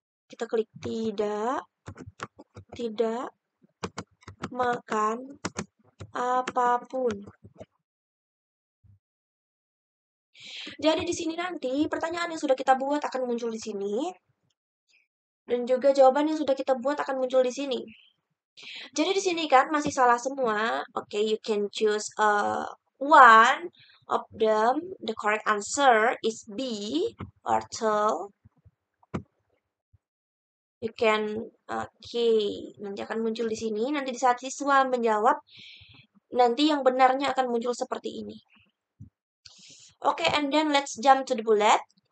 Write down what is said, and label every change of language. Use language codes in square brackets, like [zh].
[id] Kita klik tidak makan apapun. Jadi di sini nanti pertanyaan yang sudah kita buat akan muncul di sini dan juga jawaban yang sudah kita buat akan muncul di sini. Jadi di sini kan masih salah semua. [en] Oke, you can choose one of them. The correct answer is B or turtle. You can [id] oke, nanti akan muncul di sini. Nanti di saat siswa menjawab, nanti yang benarnya akan muncul seperti ini. [en] Oke, and then let's jump to the bullet.